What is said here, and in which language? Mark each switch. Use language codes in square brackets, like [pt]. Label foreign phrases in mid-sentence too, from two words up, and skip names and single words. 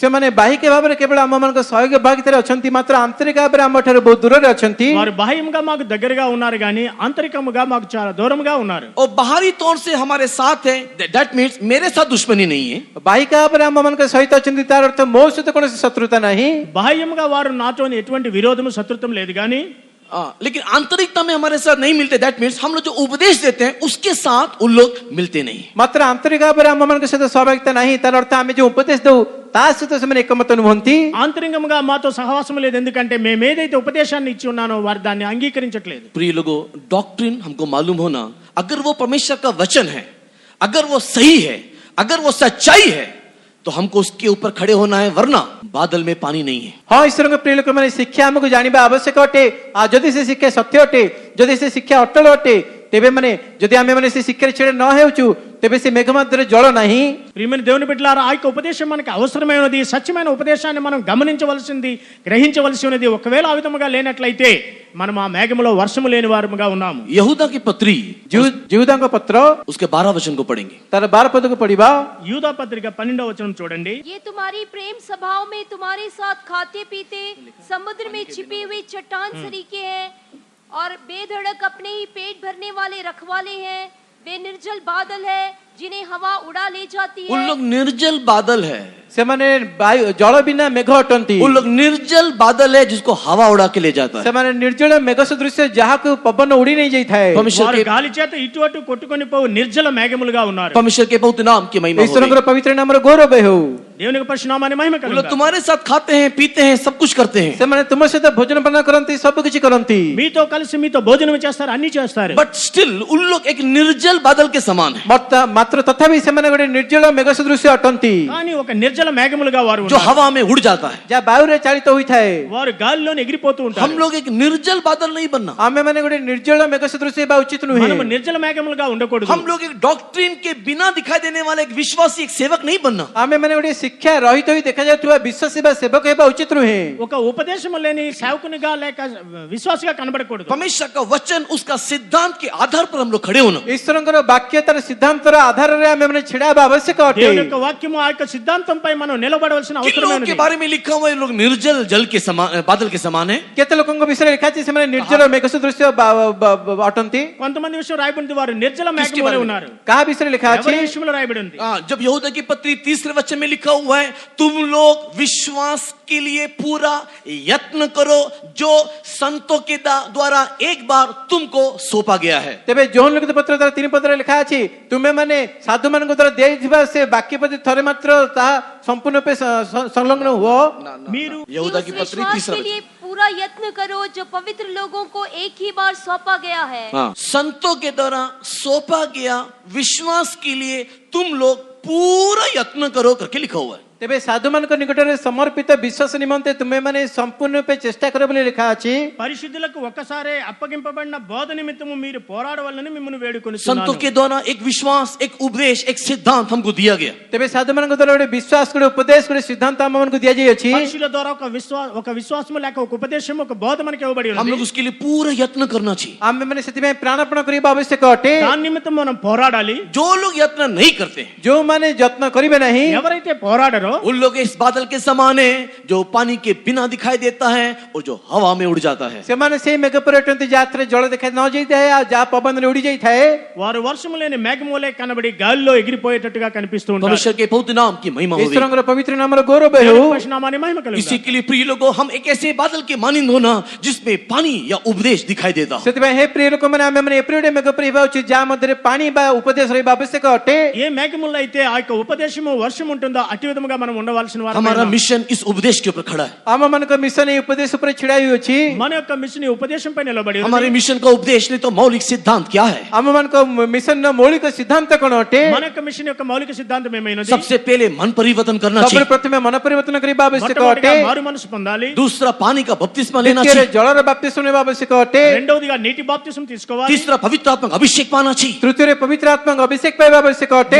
[or] ସେମାନେ ବାହିକ ଭାବରେ କେବଳ ଆମମାନଙ୍କ ସହయోଗ ଭାଗିତାରେ ଅଛନ୍ତି ମାତ୍ର ଆନ୍ତରିକ ଭାବରେ ଆମଠାରୁ ବହୁତ ଦୂରରେ ଅଛନ୍ତି. [te] వారు బాహ్యంగా మాకు దగ్గరగా ఉన్నారు కానీ ఆంతరికంగా మాకు చాలా దూరంగా ఉన్నారు. [hi] और बाहरी तौर से हमारे साथ है, [en] that means [hi] मेरे साथ दुश्मनी नहीं है. [or] ବାହିକ ଭାବରେ ଆମମାନଙ୍କ ସହିତ ଅଛନ୍ତି ତାର ଅର୍ଥ ମୋ ସହିତ କୌଣସି ଶତ୍ରୁତା ନାହିଁ. [te] బాహ్యంగా వారు నాతో ఎటువంటి విరోధము శత్రుత్వం లేదు కానీ [hi] लेकिन आंतरिकता में हमारे साथ नहीं मिलते. [en] that means [hi] हम लोग जो उपदेश देते हैं उसके साथ उन लोग मिलते नहीं. [or] ମାତ୍ର ଆନ୍ତରିକ ଭାବରେ ଆମମାନଙ୍କ ସହିତ ସହଭାଗିତା ନାହିଁ. ତାର ଅର୍ଥ ଆମେ ଯୋଉ ଉପଦେଶ ଦଉ ତା ସହିତ ସେମାନେ ଏକମତ ନୁହନ୍ତି. [te] ఆంతరికంగా మాతో సహవాసం లేదు ఎందుకంటే మేము ఏదైతే ఉపదేశాన్ని ఇచ్చి ఉన్నానో వారు దాన్ని అంగీకరించట్లేదు. [hi] प्रिय लोगों, डॉक्ट्रिन हमको मालूम होना, अगर वो परमेश्वर का वचन है, अगर वो सही है, अगर वो सच्चाई है तो हमको उसके ऊपर खड़े होना है, वरना बादल में पानी नहीं है. [or] ହଁ ଈଶ୍ୱରଙ୍କ ପ୍ରିୟ ଲୋକମାନେ ଶିକ୍ଷା ଆମକୁ ଜାଣିବା ଆବଶ୍ୟକ ଅଟେ. ଆଉ ଯଦି ସେ ଶିକ୍ଷା ସତ୍ୟ ଅଟେ, ଯଦି ସେ ଶିକ୍ଷା ଅଟଳ ଅଟେ, ତେବେ ମାନେ ଯଦି ଆମେ ମାନେ ସେ ଶିକ୍ଷାରେ ଛିଡ଼ା ନ ହେଉଛୁ ତେବେ ସେ మేఘ ମଧ୍ୟରେ ଜଳ ନାହିଁ. [te] ప్రియమైన దేవుని బిడ్డలారా ఆ యొక్క ఉపదేశం మనకి అవసరమైనది, సత్యమైన ఉపదేశాన్ని మనం గమనించవలసింది, గ్రహించవలసి ఉన్నది. ఒకవేళ ఆ విధముగా లేనట్లయితే మనం ఆ మేఘములో వర్షము లేని వారముగా ఉన్నాము. [hi] यहूदा की पत्री [te] జీవితాంగ పత్ర [hi] उसके 12 वचन को पढ़ेंगे. [or] ତାର 12 ପଦକୁ ପଢିବା. [te] యూదా పత్రిక 12వ వచనం చూడండి. [hi] ये तुम्हारी प्रेम सभाओं में तुम्हारे साथ खाते पीते समुद्र में छिपे हुए चट्टान सरीखे हैं और बेधड़क अपने ही पेट भरने वाले रखवाले हैं. वे निर्जल बादल है जिन्हें हवा उड़ा ले जाती उन है। लोग निर्जल बादल है, [or] ସେମାନେ ବାୟୁ ଜଳ ବିନା ମେଘ ଅଟନ୍ତି। [hi] उन लोग निर्जल बादल है जिसको हवा उड़ा के ले जाता है। [or] ସେମାନେ ନିର୍ଜଳ ମେଘ ସଦୃଶ୍ୟ ଯାହାକୁ ପବନ ଉଡି ନେଇ ଯାଇଥାଏ। [hi] परमेश्वर [te] వారు [hi] के [te] గాలి చేత ఇటు అటు కొట్టుకొని పోవు నిర్జల మేఘములుగా ఉన్నారు. [hi] परमेश्वर के बहुत नाम की महिमा हो [or] ଈଶ୍ୱରଙ୍କର ପବିତ୍ର ନାମର ଗୌରବ ହେଉ। [te] దేవునికి పరిశునామాన్ని మహిమ [hi] वो लोग [te] కలుగును. [hi] तुम्हारे साथ खाते हैं, पीते हैं, सब कुछ करते हैं, [or] ସେମାନେ ତୁମ ସହିତ ଭୋଜନ ପାନ କରନ୍ତି, ସବୁ କିଛି କରନ୍ତି। [te] మీతో కలిసి మీతో భోజనం చేస్తారు, అన్ని చేస్తారు. [en] but still [hi] उन लोग एक निर्जल बादल के समान है, [or] ମାତ୍ର ତଥାପି ସେମାନେ ଗୋଟେ ନିର୍ଜଳ ମେଘ ସଦୃଶ୍ୟ ଅଟନ୍ତି, [te] కానీ ఒక నిర్జల మేఘములుగా వారు [hi] जो [te] ఉన్నారు. [hi] हवा में उड़ जाता है। [or] ଯାହା ବାୟୁରେ ଚାଳିତ ହୋଇଥାଏ। [te] వారు గాలిలోనే ఎగిరిపోతూ [hi] हम [te] ఉంటారు. [hi] लोग एक निर्जल बादल नहीं बनना, [or] ଆମେ ମାନେ ଗୋଟେ ନିର୍ଜଳ ମେଘ ସଦୃଶ୍ୟ ହେବା ଉଚିତ ନୁହେଁ। [te] మనము నిర్జల మేఘములుగా ఉండకూడదు. [hi] हम लोग एक डॉक्ट्रिन के बिना दिखाई देने वाले एक विश्वासी, एक सेवक नहीं बनना। [or] ଆମେ ମାନେ ଗୋଟେ ଶିକ୍ଷା ରହିତ ହୋଇ ଦେଖାଯାଉଥିବା ବିଶ୍ୱାସୀ ବା ସେବକ ହେବା ଉଚିତ ନୁହେଁ। [te] ఒక ఉపదేశం లేని సేవకునిగా లేక విశ్వాసిగా కనబడకూడదు. [hi] परमेश्वर का वचन, उसका सिद्धांत के आधार पर हम लोग खड़े होना। [or] ଈଶ୍ୱରଙ୍କର ବାକ୍ୟ ତାର ସିଦ୍ଧାନ୍ତର ଆଧାରରେ ଆମେ ମାନେ ଛିଡା ହେବା ଆବଶ୍ୟକ ଅଟେ। [te] దేవుని యొక్క వాక్యము ఆ యొక్క సిద్ధాంతంపై మనం నిలబడవలసిన [hi] किन [te] అవసరం [hi] लोगों के [te] ఉంది. [hi] बारे में लिखा हुआ है, ये लोग निर्जल जल के समान, बादल के समान है। [or] କେତେ ଲୋକଙ୍କ ବିଷୟରେ ଲେଖା ଅଛି ସେମାନେ ନିର୍ଜଳ ମେଘ ସଦୃଶ୍ୟ ଅଟନ୍ତି। [te] కొంతమంది విషయం రాయబడింది వారు నిర్జల [hi] किसके [te] మేఘములే [hi] बारे में? [te] ఉన్నారు. [or] କାହା ବିଷୟରେ ଲେଖା ଅଛି? [te] ఎవరి విషయంలో రాయబడి ఉంది? [hi] जब यहूदा की पत्री 3 वचन में लिखा हुआ है, तुम लोग विश्वास के लिए पूरा यत्न करो जो संतों के द्वारा एक बार तुमको सौंपा गया है। [or] ତେବେ ଯୋହନ ଲିଖିତ ପତ୍ର ତାର 3 ପଦରେ ଲେଖା ଅଛି, ତୁମେ ମାନେ ସାଧୁ ମାନଙ୍କ ଦ୍ୱାରା ଦିଆଯାଇଥିବା ସେ ବାକ୍ୟ ପ୍ରତି ଥରେ ମାତ୍ର ତାହା ସମ୍ପୂର୍ଣ୍ଣ ରୂପେ ସଂଲଗ୍ନ ହୁଅ। [te] మీరు [hi] कि यहूदा उस की पत्री विश्वास 3 के लिए पूरा यत्न करो जो पवित्र लोगों को एक ही बार सौंपा गया है। हाँ, संतों के द्वारा सौंपा गया विश्वास के लिए तुम लोग पूरा यत्न करो करके लिखा हुआ है। ତେବେ ସାଧୁ ମାନଙ୍କ ନିକଟରେ ସମର୍ପିତ ବିଶ୍ୱାସ ନିମନ୍ତେ ତୁମେ ମାନେ ସମ୍ପୂର୍ଣ୍ଣ ରୂପେ ଚେଷ୍ଟା କର ବୋଲି ଲେଖା ଅଛି। [te] పరిశుద్ధులకు ఒక్కసారి అప్పగింపబడిన బోధ నిమిత్తము మీరు పోరాడవాలని మిమ్మల్ని [hi] संतों [te] వేడుకొనిస్తున్నాను. [hi] के द्वारा एक विश्वास, एक उपदेश, एक सिद्धांत हमको दिया गया। [or] ତେବେ ସାଧୁ ମାନଙ୍କ ଦ୍ୱାରା ଗୋଟେ ବିଶ୍ୱାସ, ଗୋଟେ ଉପଦେଶ, ଗୋଟେ ସିଦ୍ଧାନ୍ତ ଆମ ମାନଙ୍କୁ ଦିଆଯାଇଅଛି। [te] మనుషుల ద్వారా ఒక విశ్వాసము లేక ఒక ఉపదేశం, ఒక బోధ మనకి ఇవ్వబడి [hi] हम लोग [te] ఉంది. [hi] उसके लिए पूरा यत्न करना चाहिए। [or] ଆମେ ମାନେ ସେଥିପାଇଁ ପ୍ରାଣପଣ କରିବା ଆବଶ୍ୟକ ଅଟେ। [te] దాని నిమిత్తం మనం పోరాడాలి. [hi] जो लोग यत्न नहीं करते, [or] ଯୋଉମାନେ ଯତ୍ନ କରିବେ ନାହିଁ, [te] ఎవరైతే పోరాడరో [hi] उन लोग इस बादल के समान है जो पानी के बिना दिखाई देता है और जो हवा में उड़ जाता है। [or] ସେମାନେ ସେଇ ମେଘ ପରି ଅଟନ୍ତି ଯାହାଥିରେ ଜଳ ଦେଖା ନ ଯାଇଥାଏ ଆଉ ଯାହା పవନରେ ଉଡି ଯାଇଥାଏ। [te] వారు వర్షము లేని మేఘములే కనబడి గాలిలో ఎగిరిపోయేటట్టుగా కనిపిస్తూ ఉంటారు. [hi] परमेश्वर के बहुत नाम की महिमा हो। [or] ଈଶ୍ୱରଙ୍କର ପବିତ୍ର ନାମର ଗୌରବ ହେଉ। [te] దేవుని పరిశునామాన్ని మహిమ కలుగును. [hi] इसी के लिए प्रिय लोगों, हम एक ऐसे बादल के मानिंद होना जिसमें पानी या उपदेश दिखाई देता हो। [or] ସେଥିପାଇଁ ହେ ପ୍ରିୟ ଲୋକମାନେ ଆମେ ମାନେ ଏପରି ଗୋଟେ ମେଘ ପରି ହେବା ଉଚିତ ଯାହା ମଧ୍ୟରେ ପାଣି ବା ଉପଦେଶ ରହିବା ଆବଶ୍ୟକ ଅଟେ। [te] ఏ మేఘముల్లో అయితే ఆ యొక్క ఉపదేశము వర్షం ఉంటుందో అట్టి విధముగా మనం ఉండవలసిన వారు. [hi] हमारा मिशन इस उपदेश के ऊपर खड़ा है। [or] ଆମ ମାନଙ୍କ ମିଶନ ଏହି ଉପଦେଶ ଉପରେ ଛିଡା ହୋଇଅଛି। [te] మన యొక్క మిషన్ ఈ ఉపదేశంపై నిలబడి ఉంది. [hi] हमारे मिशन का उपदेश नहीं तो मौलिक सिद्धांत क्या है? [or] ଆମ ମାନଙ୍କ ମିଶନର ମୌଳିକ ସିଦ୍ଧାନ୍ତ କଣ ଅଟେ? [te] మన యొక్క మిషన్ యొక్క మౌలిక సిద్ధాంతం ఏమైనది? [hi] सबसे पहले मन परिवर्तन करना [or] ସବୁବେଳେ [hi] चाहिए। [or] ପ୍ରଥମେ ମନ ପରିବର୍ତ୍ତନ କରିବା ଆବଶ୍ୟକ ଅଟେ। [te] మొట్టమొదటిగా మారు మనసు పొందాలి. [hi] दूसरा पानी का बपतिस्मा लेना [or] ଦ୍ୱିତୀୟରେ [hi] चाहिए। [or] ଜଳର ବାପ୍ତିସ୍ମ ନେବା ଆବଶ୍ୟକ ଅଟେ। [te] రెండవదిగా నీటి బాప్తిసం తీసుకోవాలి. [hi] तीसरा पवित्र आत्मा का अभिषेक पाना चाहिए। [or] ତୃତୀୟରେ ପବିତ୍ର ଆତ୍ମାଙ୍କ ଅଭିଷେକ ପାଇବା ଆବଶ୍ୟକ ଅଟେ।